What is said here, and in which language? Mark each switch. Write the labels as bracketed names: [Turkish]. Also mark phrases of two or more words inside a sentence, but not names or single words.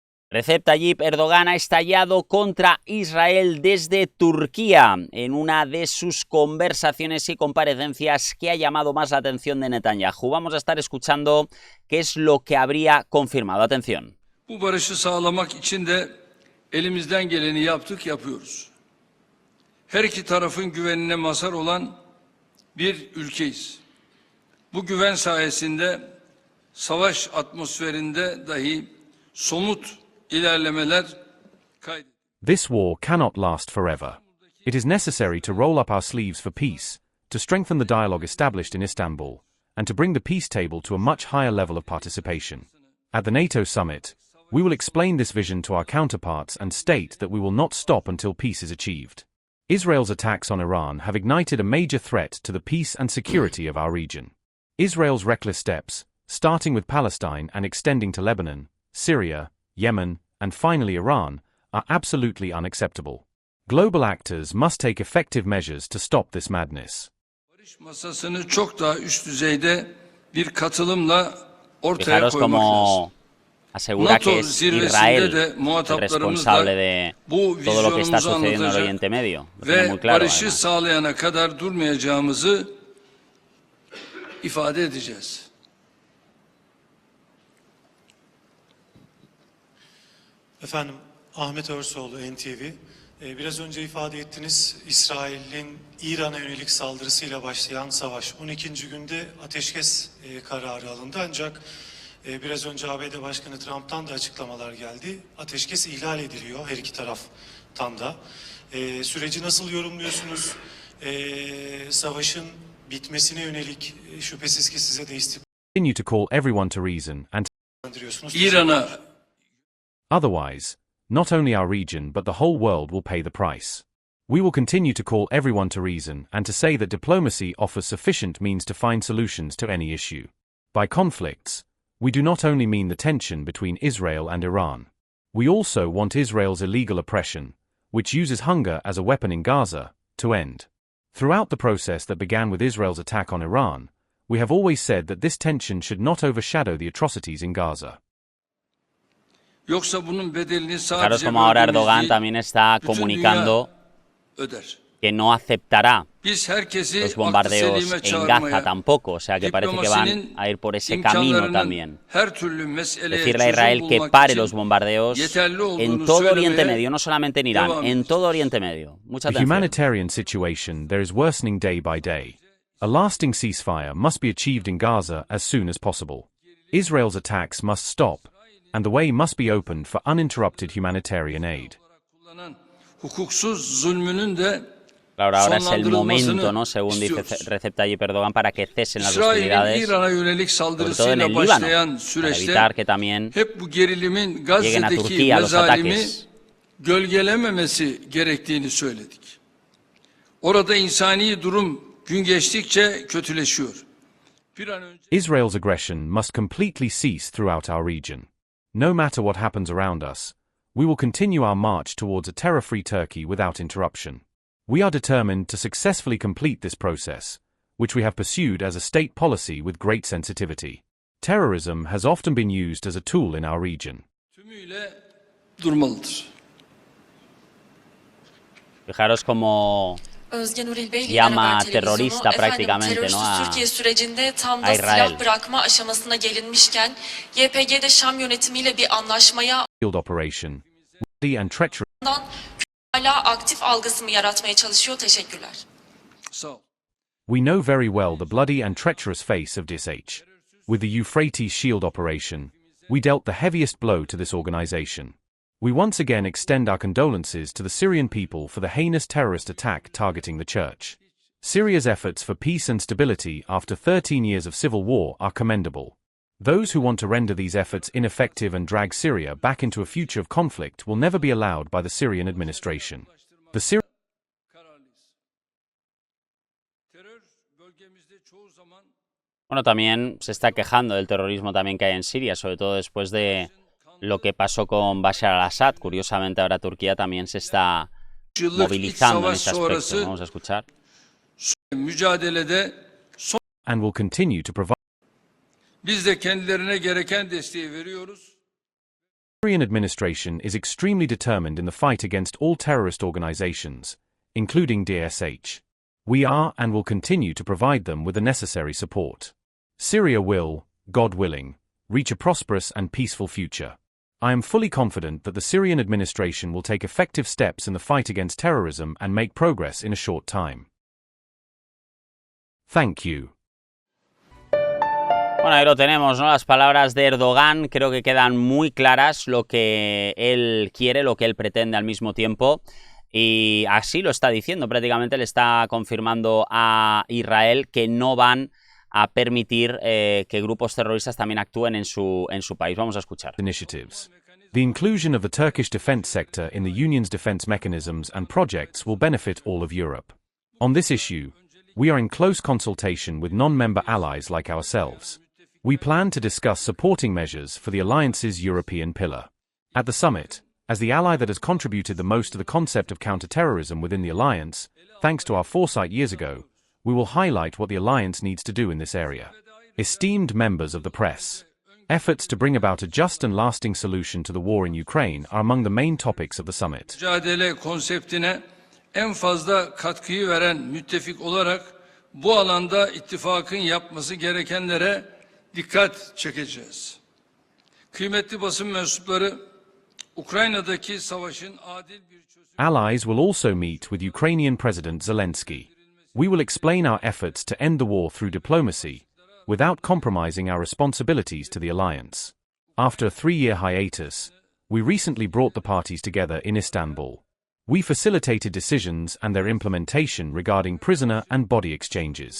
[Spanish] Recep Tayyip Erdogan ha estallado contra Israel desde Turquía en una de sus conversaciones y comparecencias que ha llamado más la atención de Netanyahu. Vamos a estar escuchando qué es lo que habría confirmado. Atención. [Turkish] Bu barışı sağlamak için de elimizden geleni yapıyoruz. Her iki tarafın güvenine mazhar olan bir ülkeyiz. Bu güven sayesinde savaş atmosferinde dahi somut ilerlemeler kaydedildi. [English] This war cannot last forever. It is necessary to roll up our sleeves for peace, to strengthen the dialogue established in Istanbul, and to bring the peace table to a much higher level of participation. At the NATO summit, we will explain this vision to our counterparts and state that we will not stop until peace is achieved. Israel's attacks on Iran have ignited a major threat to the peace and security of our region. Israel's reckless steps, starting with Palestine and extending to Lebanon, Syria, Yemen, and finally Iran, are absolutely unacceptable. Global actors must take effective measures to stop this madness. [Turkish] Barış masasını çok daha üst düzeyde bir katılımla ortaya [Spanish] Fijaros [Turkish] koymak lazım. [Spanish] cómo asegura que es Israel el responsable de todo lo que está sucediendo en el Oriente Medio. Lo tiene muy [Turkish] Ve [Spanish] claro, [Turkish] barışı [Spanish] además. [Turkish] sağlayana kadar durmayacağımızı ifade edeceğiz. Efendim, Ahmet Örsoğlu, NTV. Biraz önce ifade ettiniz, İsrail'in İran'a yönelik saldırısıyla başlayan savaş 12. günde ateşkes kararı alındı. Ancak biraz önce ABD Başkanı Trump'tan da açıklamalar geldi. Ateşkes ihlal ediliyor her iki taraftan da. Süreci nasıl yorumluyorsunuz? Savaşın bitmesine yönelik şüphesiz ki size de [English] Continue to call everyone to reason and [Turkish] İran'a [English] otherwise, not only our region but the whole world will pay the price. We will continue to call everyone to reason and to say that diplomacy offers sufficient means to find solutions to any issue. By conflicts, we do not only mean the tension between Israel and Iran. We also want Israel's illegal oppression, which uses hunger as a weapon in Gaza, to end. Throughout the process that began with Israel's attack on Iran, we have always said that this tension should not overshadow the atrocities in Gaza. [Turkish] Yoksa bunun bedelini [Spanish] Fijaros [Turkish] sadece [Spanish] cómo ahora [Turkish] bölgemiz [Spanish] Erdogan [Turkish] değil, [Spanish] también está [Turkish] bütün [Spanish] comunicando [Turkish] dünya öder. [Spanish] que no aceptará [Turkish] Biz herkesi [Spanish] los [Turkish] aklı [Spanish] bombardeos [Turkish] selime [Spanish] en Gaza [Turkish] çağırmaya, [Spanish] tampoco, o sea que parece que van [Turkish] diplomasinin [Spanish] a ir por ese camino [Turkish] imkanlarının [Spanish] también. [Turkish] her türlü meseleye [Spanish] Decirle a [Turkish] çözüm [Spanish] Israel que [Turkish] bulmak [Spanish] pare [Turkish] için [Spanish] los bombardeos [Turkish] yeterli olduğunu [Spanish] en todo Oriente [Turkish] söylemeye [Spanish] Medio, no solamente en Irán, [Turkish] devam [Spanish] en todo [Turkish] edeceğiz. [Spanish] Oriente Medio. Mucha [English] The [Spanish] atención. [English] humanitarian situation there is worsening day by day. A lasting ceasefire must be achieved in Gaza as soon as possible. Israel's attacks must stop, and the way must be opened for uninterrupted humanitarian aid. [Turkish] Kullanan hukuksuz zulmünün de [Spanish] Claro, ahora es el momento, [Turkish] sonlandırılmasını [Spanish] ¿no? Según dice [Turkish] istiyoruz. [Spanish] Recep Tayyip Erdogan, para que cesen las [Turkish] İsrail'in [Spanish] hostilidades, [Turkish] İran'a yönelik [Spanish] sobre todo en el [Turkish] saldırısıyla [Spanish] Líbano, [Turkish] başlayan [Spanish] para [Turkish] süreçte [Spanish] evitar que también [Turkish] hep bu gerilimin [Spanish] lleguen a [Turkish] Gazze'deki [Spanish] Turquía los [Turkish] mezalimi [Spanish] ataques. [Turkish] gölgelememesi gerektiğini söyledik. Orada insani durum gün geçtikçe kötüleşiyor. Bir an önce [English] Israel's aggression must completely cease throughout our region. No matter what happens around us, we will continue our march towards a terror-free Turkey without interruption. We are determined to successfully complete this process, which we have pursued as a state policy with great sensitivity. Terrorism has often been used as a tool in our region. [Turkish] tümüyle durmalıdır. [Spanish] Fijaros cómo [Turkish] Özgen Uril Bey, [Spanish] llama [Turkish] Haber Televizyonu. [Spanish] terrorista [Turkish] Efendim, [Spanish] prácticamente, [Turkish] terörsüz [Spanish] ¿no? a [Turkish] Türkiye sürecinde tam [Spanish] a [Turkish] da [Spanish] Israel. [Turkish] silah bırakma aşamasına gelinmişken YPG'de Şam yönetimiyle bir anlaşmaya [English] Field operation, and treachery. [Turkish] hala aktif algısını yaratmaya çalışıyor. Teşekkürler. Sağ ol. [English] We know very well the bloody and treacherous face of DSH. With the Euphrates Shield operation, we dealt the heaviest blow to this organization. We once again extend our condolences to the Syrian people for the heinous terrorist attack targeting the church. Syria's efforts for peace and stability after 13 years of civil war are commendable. Those who want to render these efforts ineffective and drag Syria back into a future of conflict will never be allowed by the Syrian administration. The Syrian [Turkish] Kararlıyız. Terör bölgemizde çoğu zaman [Spanish] Bueno, también se está quejando del terrorismo también que hay en Siria, sobre todo después de lo que pasó con Bashar al-Assad. Curiosamente, ahora Turquía también se está [Turkish] yıllık iç [Spanish] movilizando en [Turkish] savaş [Spanish] este aspecto. [Turkish] sonrası [Spanish] Vamos a escuchar. [Turkish] mücadelede [English] and will continue to provide [Turkish] biz de kendilerine gereken desteği veriyoruz. [English] Syrian administration is extremely determined in the fight against all terrorist organizations, including DSH. We are and will continue to provide them with the necessary support. Syria will, God willing, reach a prosperous and peaceful future. I am fully confident that the Syrian administration will take effective steps in the fight against terrorism and make progress in a short time. Thank you. [Spanish] Bueno, ahí lo tenemos, ¿no? Las palabras de Erdogan creo que quedan muy claras, lo que él quiere, lo que él pretende al mismo tiempo. Y así lo está diciendo, prácticamente le está confirmando a Israel que no van a permitir que grupos terroristas también actúen en su país. Vamos a escuchar. [English] Initiatives. The inclusion of the Turkish defense sector in the Union's defense mechanisms and projects will benefit all of Europe. On this issue, we are in close consultation with non-member allies like ourselves. We plan to discuss supporting measures for the alliance's European pillar. At the summit, as the ally that has contributed the most to the concept of counter-terrorism within the alliance, thanks to our foresight years ago, we will highlight what the alliance needs to do in this area. Esteemed members of the press, efforts to bring about a just and lasting solution to the war in Ukraine are among the main topics of the summit. [Turkish] Mücadele konseptine en fazla katkıyı veren müttefik olarak bu alanda ittifakın yapması gerekenlere dikkat çekeceğiz. Kıymetli basın mensupları, Ukrayna'daki savaşın adil bir çözüm. [English] Allies will also meet with Ukrainian President Zelensky. We will explain our efforts to end the war through diplomacy, without compromising our responsibilities to the alliance. After a 3-year hiatus, we recently brought the parties together in Istanbul. We facilitated decisions and their implementation regarding prisoner and body exchanges.